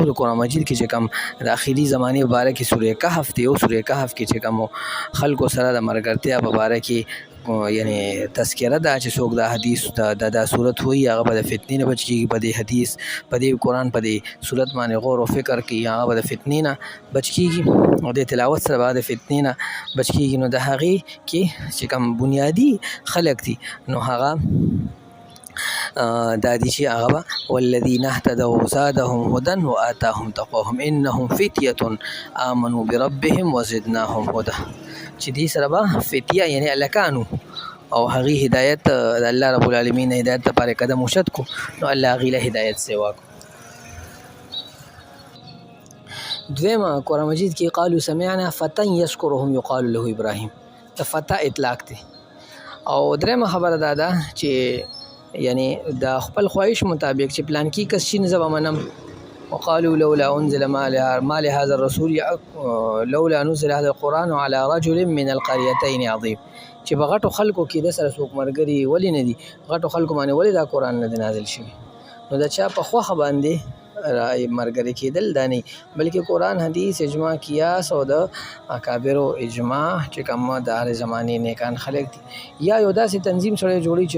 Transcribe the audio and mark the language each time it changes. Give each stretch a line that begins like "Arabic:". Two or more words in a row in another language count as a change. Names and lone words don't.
Pashto: د قرآن مجید کې چې کوم د اخري زمانې په باره کې سورې کهف دی او سورې کهف کې چې کوم خلکو سره د ملګرتیا په باره کې یعنی تذکره ده چې څوک د حدیث د صورت وایي هغه به د فتنې نه بچ کېږي، په دې حدیث په دې قرآن په دې صورت باندې غور او فکر کوي هغه به د فتنې نه بچ کېږي او د تلاوت سره به د فتنې نه بچ کېږي. نو د هغې کې چې کوم بنیادي خلک دي نو هغه دا دي چې هغه به
Arabic: والذین اهتدوا زادهم هدى وآتاهم تقواهم انهم فتیة آمنوا بربهم وزدناهم هدى،
Pashto: چې دې سره به فتیه یعنی هلکانو او هغې هدایت د
Arabic: الله رب العالمین
Pashto: هدایت لپاره قدم اوچت کو نو الله هغې له هدایت سوا کو. دویمه قرآن مجید کې
Arabic: قالوا سمعنا فتى یذکرهم یقال له ابراهیم،
Pashto: د فتى اطلاق دی. او درېمه خبره دا ده چې یعنی د خپل خواهش مطابق چې پلان کې کس شي نه زه به منم.
Arabic: وقالوا لولا انزل ما لهذا الرسول لولا نزل هذا القرآن على رجل من القريتين عظيم،
Pashto: چې په غټو خلکو کې د سره څوک ملګري ولې نه دي، غټو خلکو باندې ولې دا قرآن نه دی نازل شوی. نو د چا په خوښه باندې ملګري کېدل دا نه، بلکې قرآن حدیث اجماع قیاس او د اکابرو اجماع چې کوم د هر زمانې نیکان خلک دي یا یو داسې تنظیم سره جوړي چې